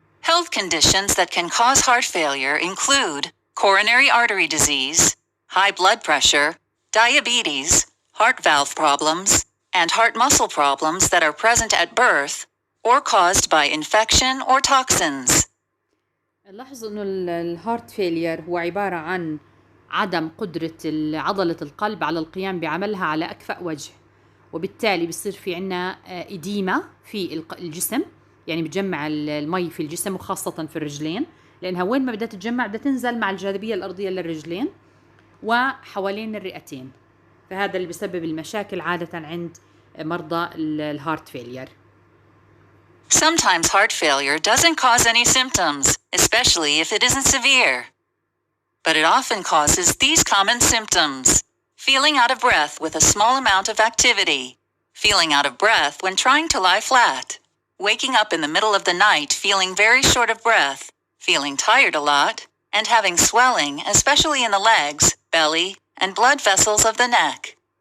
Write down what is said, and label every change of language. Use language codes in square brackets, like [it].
[en] Health conditions that can cause heart failure include coronary artery disease, high blood pressure, diabetes, heart valve problems, and heart muscle problems that are present at birth or caused by infection or toxins. [ar] لاحظوا إنه الهارت فيلير هو عبارة عن عدم قدرة عضلة القلب على القيام بعملها على أكفأ وجه، وبالتالي بيصير في عنا إديمة في الجسم، يعني بتجمع المي في الجسم وخاصة في الرجلين، لأنها وين ما بدها تتجمع بدها تنزل مع الجاذبية الأرضية للرجلين وحوالين الرئتين، فهذا اللي بيسبب المشاكل عادة عند مرضى الهارت فيلير. [en] Sometimes heart failure doesn't cause any symptoms, especially if it isn't severe. But it often causes these common symptoms: feeling out of breath with a small amount of activity, feeling out of breath when trying to lie flat, waking up in the middle of the night feeling very short of breath, feeling tired a lot, and having swelling, especially in the legs, belly, and blood vessels of the neck.